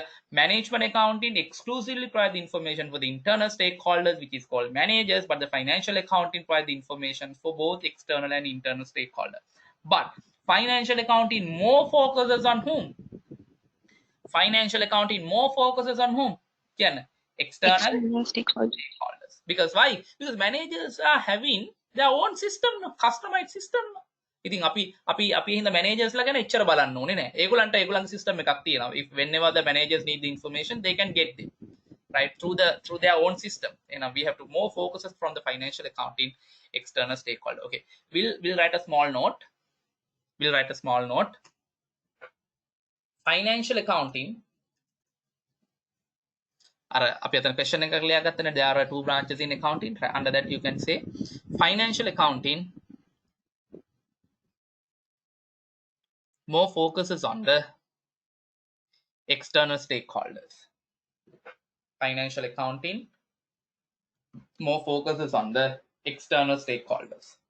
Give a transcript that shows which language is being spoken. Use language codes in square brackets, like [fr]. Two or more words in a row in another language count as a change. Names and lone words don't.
[en] Management accounting exclusively provide the information for the internal stakeholders, which is called managers, but the financial accounting provide the information for both external and internal stakeholders. But financial accounting more focuses on whom? Financial accounting more focuses on whom? External stakeholders. Because why? Because managers are having their own system, customized system. [si] ඉතින් අපි හින්දා managers ලා ගැන එච්චර බලන්න ඕනේ නෑ. ඒගොල්ලන්ගේ system එකක් තියෙනවා. [en] If whenever the managers need the information, they can get it, right? Through their own system. We have to more focuses from the financial accounting external stakeholder. Okay, we'll write a small note. Financial accounting. [si] අපි අතන question එකක් ලියාගත්තනේ. [en] There are two branches in accounting. Under that you can say financial accounting more focuses on the external stakeholders. Financial accounting more focuses on the external stakeholders.